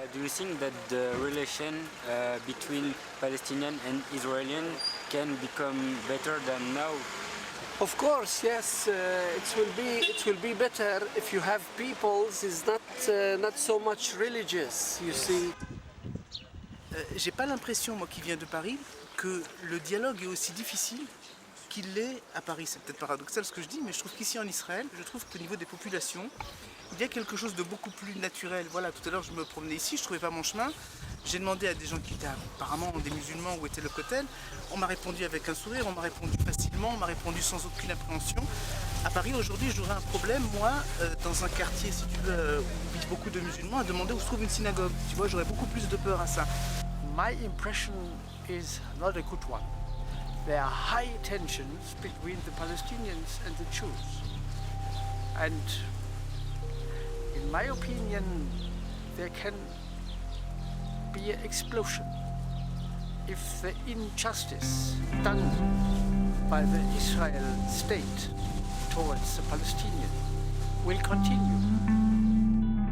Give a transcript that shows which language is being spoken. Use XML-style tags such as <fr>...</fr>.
<en>Do you think that the relation between Palestinian and Israeli can become better than now? Of course, yes. It will be better if you have peoples is not so much religious. You see.</en> <fr>J'ai pas l'impression, moi qui viens de Paris, que le dialogue est aussi difficile qu'il l'est à Paris. C'est peut-être paradoxal ce que je dis, mais je trouve qu'ici en Israël, je trouve qu'au niveau des populations, il y a quelque chose de beaucoup plus naturel. Voilà, tout à l'heure je me promenais ici, je trouvais pas mon chemin. J'ai demandé à des gens qui étaient apparemment des musulmans où était le kotel. On m'a répondu avec un sourire, on m'a répondu facilement, on m'a répondu sans aucune appréhension. À Paris aujourd'hui, j'aurais un problème, moi, dans un quartier, si tu veux, où vivent beaucoup de musulmans, à demander où se trouve une synagogue. Tu vois, j'aurais beaucoup plus de peur à ça.</fr> <en>My impression is not a good one. There are high tensions between the Palestinians and the Jews. And in my opinion, there can be an explosion if the injustice done by the Israel state towards the Palestinians will continue.</en>